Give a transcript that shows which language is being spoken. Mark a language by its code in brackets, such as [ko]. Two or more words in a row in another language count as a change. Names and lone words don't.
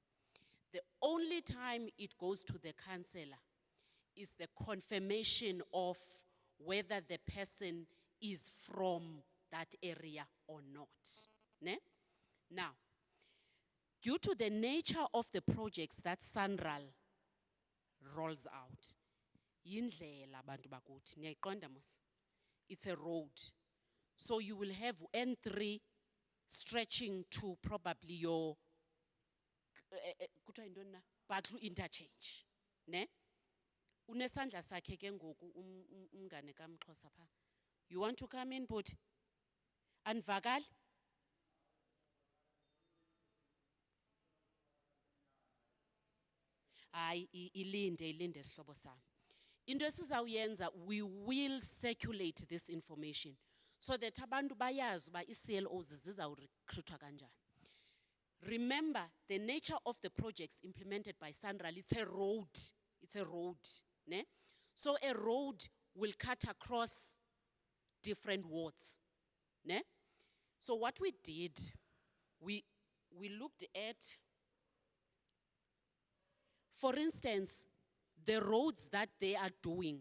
[en] The only time it goes to the councillor is the confirmation of whether the person is from that area or not. Ne? Now, due to the nature of the projects that Sanral rolls out, [xh] yindlela bantu bakuthi, niyayiqonda mos? [en] It's a road. So you will have N3 stretching to probably your [xh] kuthiwa yintoni na? Baklu interchange. Ne? Unesandla sakhe ke ngoku umngane kaMxhosa pha. [en] You want to come in, but anivakali? [xh] Hayi ilinde sihlobo sami. Into esizawuyenza, [en] we will circulate this information so that [xh] abantu bayazi uba i-CLOs zizawurecruitwa kanjani. [en] Remember, the nature of the projects implemented by Sanral, it's a road. It's a road. Ne? So a road will cut across different wards. Ne? So what we did, we looked at, for instance, the roads that they are doing.